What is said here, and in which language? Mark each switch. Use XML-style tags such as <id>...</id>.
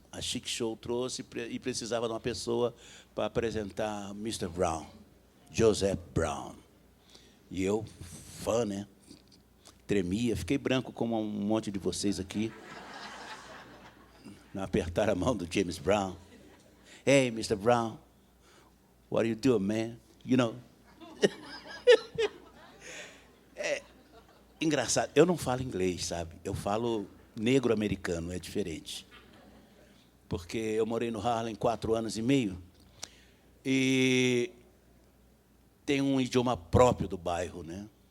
<pt>A Chic Show trouxe e precisava de uma pessoa para apresentar Mr. Brown, Joseph Brown. E eu, fã, né? Tremia, fiquei branco como um monte de vocês aqui. Não apertar a mão do James Brown.</pt> <en>Hey, Mr. Brown, what are you doing, man? You know.</en> <pt>Engraçado, eu não falo inglês, sabe? Eu falo negro-americano, é diferente. Porque eu morei no Harlem 4 anos e meio e tem um idioma próprio do bairro, né?</pt>